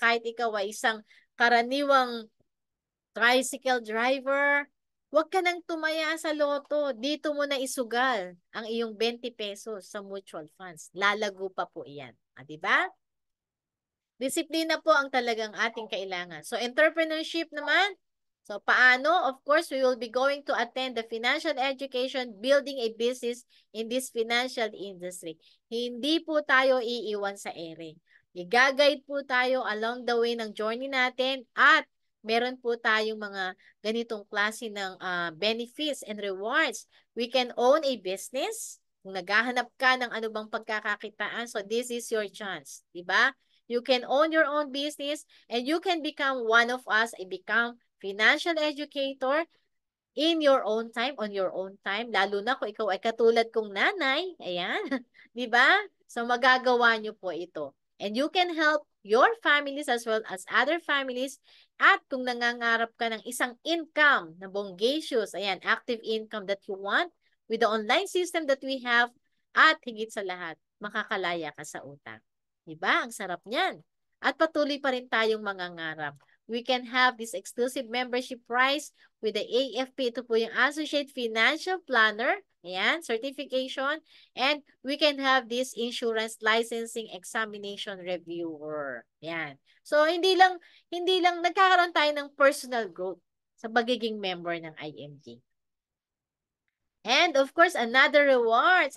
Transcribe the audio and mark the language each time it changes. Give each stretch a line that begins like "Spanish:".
Filipino: Kahit ikaw ay isang karaniwang tricycle driver, huwag ka nang tumaya sa loto. Dito mo na isugal ang iyong 20 pesos sa mutual funds. Lalago pa po iyan. Di ba? Disiplina po ang talagang ating kailangan. So, entrepreneurship naman. So, paano?
English: Of course, we will be going to attend the financial education, building a business in this financial industry.
Filipino: Hindi po tayo iiwan sa ere. I-guide po tayo
English: along the way
Filipino: ng journey natin at meron po tayong mga ganitong klase ng
English: benefits and rewards. We can own a business.
Filipino: Kung naghahanap ka ng ano bang pagkakakitaan,
English: so this is your chance. Diba? You can own your own business and you can become one of us, become financial educator in your own time, on your own time.
Filipino: Lalo na kung ikaw ay katulad kong nanay. Ayan. Di ba? So magagawa nyo po ito.
English: And you can help your families as well as other families.
Filipino: At kung nangangarap ka ng isang income na bonggacious, ayan,
English: active income that you want with the online system that we have,
Filipino: at higit sa lahat, makakalaya ka sa utang. Diba? Ang sarap niyan. At patuloy pa rin tayong mangangarap.
English: we can have this exclusive membership price with the AFP.
Filipino: Ito po yung Associate Financial Planner. Ayan, certification.
English: And we can have this Insurance Licensing Examination Reviewer. Ayan.
Filipino: So, hindi lang nagkakaroon tayo ng personal growth sa pagiging member ng IMG.
English: And of course, another rewards.